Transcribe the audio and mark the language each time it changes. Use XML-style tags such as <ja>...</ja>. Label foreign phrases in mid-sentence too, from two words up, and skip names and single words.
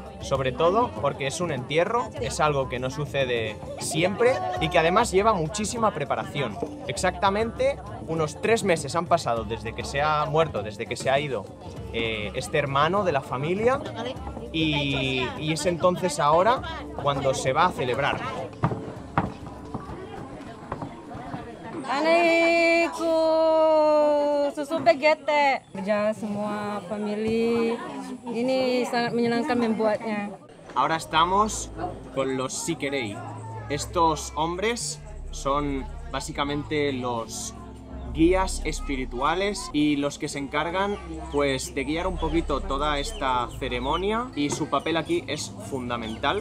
<es>Sobre todo porque es un entierro, es algo que no sucede siempre y que además lleva muchísima preparación. Exactamente unos 3 meses han pasado desde que se ha muerto, desde que se ha ido este hermano de la familia, y es entonces ahora cuando se va a celebrar.</es> <id>Anakku susu begete. Ya semua family ini sangat menyenangkan membuatnya.</id> <es>Ahora estamos con los Sikerei. Estos hombres son básicamente los guías espirituales y los que se encargan pues de guiar un poquito toda esta ceremonia, y su papel aquí es fundamental.</es>